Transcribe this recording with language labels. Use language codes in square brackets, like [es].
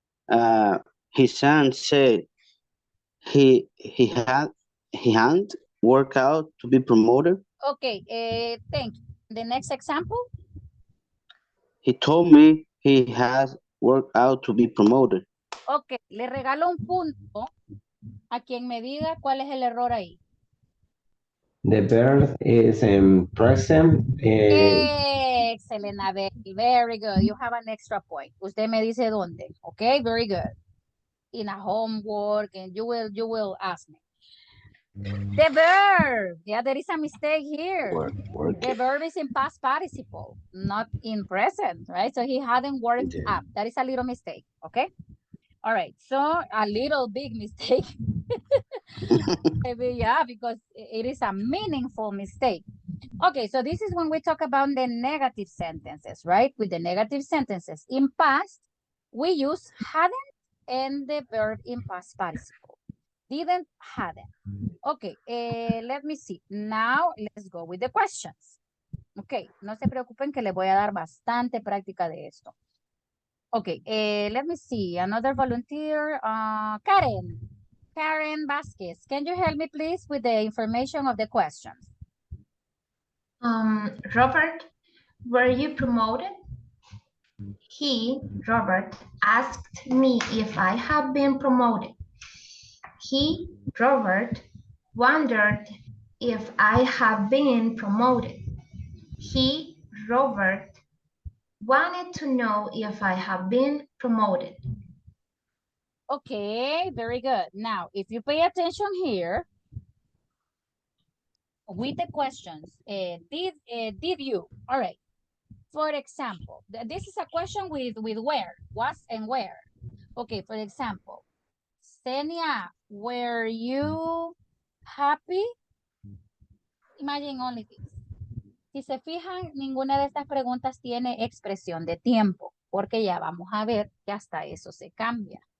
[en] Uh, his son said he hadn't worked out to be promoted. Okay, thank you. The next example. He told me he has worked out to be promoted. [es] Ok, le regalo un punto a quien me diga cuál es el error ahí. [en] The verb is in present. Excellent, Abel. Very good. You have an extra point. [es] Usted me dice dónde. [en] Okay, very good. In a homework, and you will ask me. The verb. Yeah, there is a mistake here. The verb is in past participle, not in present, right? So he hadn't worked up. That is a little mistake, okay? All right, so a little big mistake. Maybe, yeah, because it is a meaningful mistake. Okay, so this is when we talk about the negative sentences, right? With the negative sentences in past, we use hadn't and the verb in past participle. Didn't, hadn't. Okay, let me see. Now, let's go with the questions. [es] Okay, no se preocupen que les voy a dar bastante práctica de esto. [en] Okay, let me see. Another volunteer, Karen. Karen Vasquez, can you help me please with the information of the questions? Robert, were you promoted? He, Robert, asked me if I have been promoted. He, Robert, wondered if I have been promoted. He, Robert, wanted to know if I have been promoted. Okay, very good. Now, if you pay attention here, with the questions, did you? All right. For example, this is a question with where, was and where. Okay, for example, Senia, were you happy? Imagine only this. [es] Si se fijan, ninguna de estas preguntas tiene expresión de tiempo, porque ya vamos a ver que hasta eso se cambia.